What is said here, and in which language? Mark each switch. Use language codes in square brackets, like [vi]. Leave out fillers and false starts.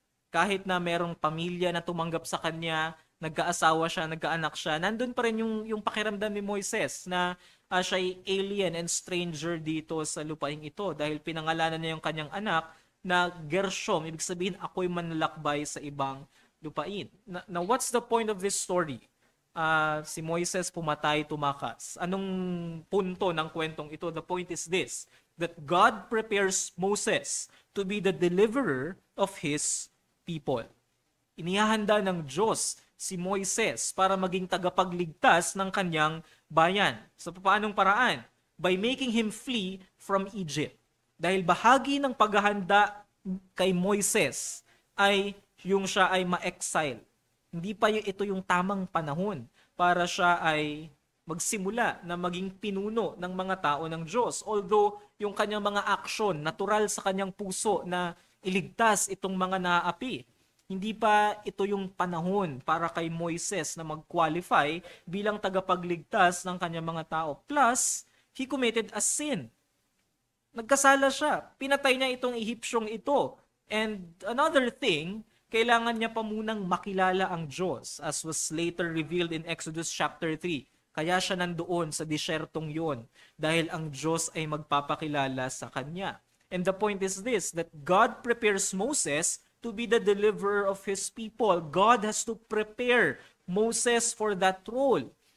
[tl] Kahit na merong pamilya na tumanggap sa kanya, nagkaasawa siya, nagkaanak siya, nandun pa rin yung pakiramdam ni Moises na siya'y [en] alien and stranger [tl] dito sa lupaing ito dahil pinangalanan niya yung kanyang anak na Gershom, ibig sabihin ako'y manlalakbay sa ibang lupain. [en] Now, what's the point of this story? [tl] Si Moises pumatay, tumakas. Anong punto ng kwentong ito? [en] The point is this, that God prepares Moses to be the deliverer of his people. [tl] Inihahanda ng Diyos si Moises para maging tagapagligtas ng kanyang bayan. Sa paanong paraan? [en] By making him flee from Egypt. [tl] Dahil bahagi ng paghahanda kay Moises ay yung siya ay ma-exile. Hindi pa ito yung tamang panahon para siya ay magsimula na maging pinuno ng mga tao ng Diyos. Although yung kanyang mga aksyon, natural sa kanyang puso na iligtas itong mga naaapi. Hindi pa ito yung panahon para kay Moises na mag-qualify bilang tagapagligtas ng kanyang mga tao. [en] Plus, he committed a sin. [tl] Nagkasala siya. Pinatay niya itong Ehipsyong ito. [en] And another thing, [tl] kailangan niya pa munang makilala ang Diyos [en] as was later revealed in Exodus chapter 3. [tl] Kaya siya nandoon sa disyertong yon dahil ang Diyos ay magpapakilala sa kanya. [en] And the point is this, that God prepares Moses to be the deliverer of his people. God has to prepare Moses for that role.